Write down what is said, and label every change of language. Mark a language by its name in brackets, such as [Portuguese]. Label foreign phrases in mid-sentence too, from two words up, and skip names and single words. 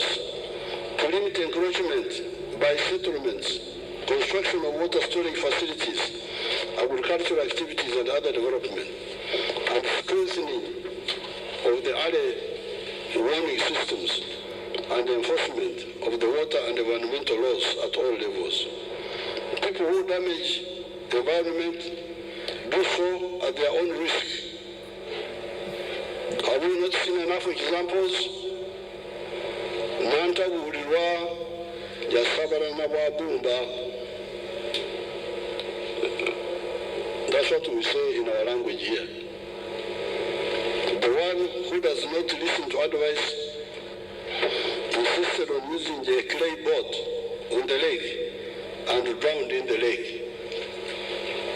[English] To limit encroachment by settlements, construction of water storage facilities, agricultural activities and other development, and strengthening of the early warning systems and enforcement of the water and environmental laws at all levels. People who damage the environment do so at their own risk. Have we not seen enough examples? [Ganda] Nantabulirwa yasabala na bwabumba. [English] That's what we say in our language here. The one who does not listen to advice insisted on using a clay boat on the lake and drowned in the lake.